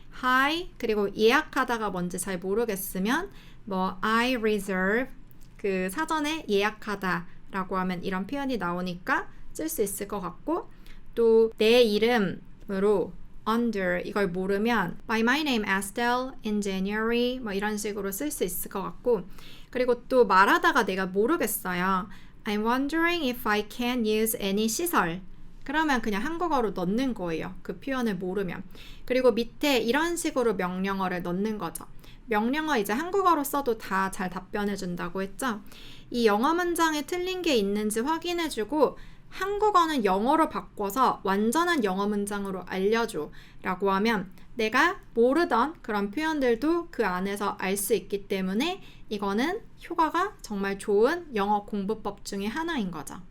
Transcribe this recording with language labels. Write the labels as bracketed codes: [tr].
[ko] Hi, 그리고 예약하다가 뭔지 잘 모르겠으면 뭐 [en] I reserve, [ko] 그 사전에 예약하다 라고 하면 이런 표현이 나오니까 쓸 수 있을 것 같고 또 내 이름으로 under 이걸 모르면 [en] by my name Estelle in January [ko] 뭐 이런 식으로 쓸 수 있을 것 같고 그리고 또 말하다가 내가 모르겠어요. [en] I'm wondering if I can use any 시설 [ko] 그러면 그냥 한국어로 넣는 거예요. 그 표현을 모르면. 그리고 밑에 이런 식으로 명령어를 넣는 거죠. 명령어 이제 한국어로 써도 다 잘 답변해 준다고 했죠. 이 영어 문장에 틀린 게 있는지 확인해주고 한국어는 영어로 바꿔서 완전한 영어 문장으로 알려줘 라고 하면 내가 모르던 그런 표현들도 그 안에서 알 수 있기 때문에 이거는 효과가 정말 좋은 영어 공부법 중에 하나인 거죠.